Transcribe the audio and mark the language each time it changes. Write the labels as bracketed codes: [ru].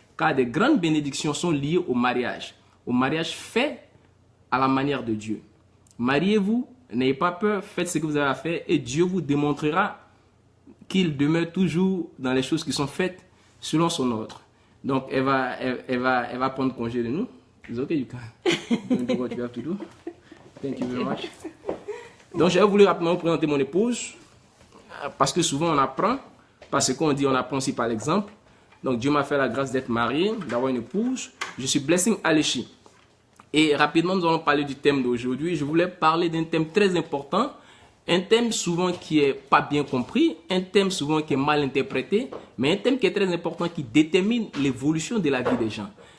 [fr] Car des grandes bénédictions sont liées au mariage fait à la manière de Dieu. Mariez-vous N'ayez pas peur, faites ce que vous avez à faire et Dieu vous démontrera qu'il demeure toujours dans les choses qui sont faites selon son ordre. Donc, elle va prendre congé de nous. [en] It's okay, you can do what you have to do. Thank you very much. [fr] Donc, j'avais voulu rapidement vous présenter mon épouse, parce que souvent on apprend, parce qu'on dit on apprend aussi par l'exemple. Donc, Dieu m'a fait la grâce d'être marié, d'avoir une épouse. Je suis Blessing Alechi. Et rapidement, nous allons parler du thème d'aujourd'hui. Je voulais parler d'un thème très important, un thème souvent qui n'est pas bien compris, un thème souvent qui est mal interprété, mais un thème qui est très important, qui détermine l'évolution de la vie des gens.